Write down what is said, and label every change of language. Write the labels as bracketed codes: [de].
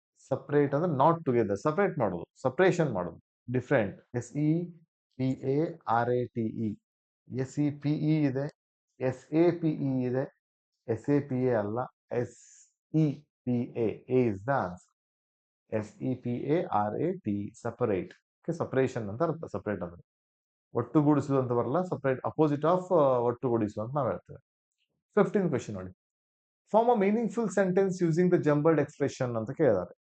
[kn] Separate ಅಂದ್ರೆ [en] not together, [kn] separate ಮಾಡೋದು, separation ಮಾಡೋದು, ಡಿಫ್ರೆಂಟ್. [en] SEPARATE. [kn] SEPE ಇದೆ, SAPE ಇದೆ, SAPA ಅಲ್ಲ, SEPA. [en] A is the answer. [kn] SEPARATE, separate. Okay, separation ಅಂತ ಅರ್ಥ ಸಪರೇಟ್ ಅಂದ್ರೆ. ಒಟ್ಟುಗೂಡಿಸುವುದು ಅಂತ ಬರಲ್ಲ, ಸಪರೇಟ್ ಅಪೋಸಿಟ್ ಆಫ್ ಒಟ್ಟುಗೂಡಿಸುವ ಅಂತ ನಾವು ಹೇಳ್ತೇವೆ. 15th ಕ್ವೆಶ್ಚನ್ ನೋಡಿ. [en] form a meaningful sentence using the jumbled expression [kn] ಅಂತ ಕೇಳಿದ್ದಾರೆ.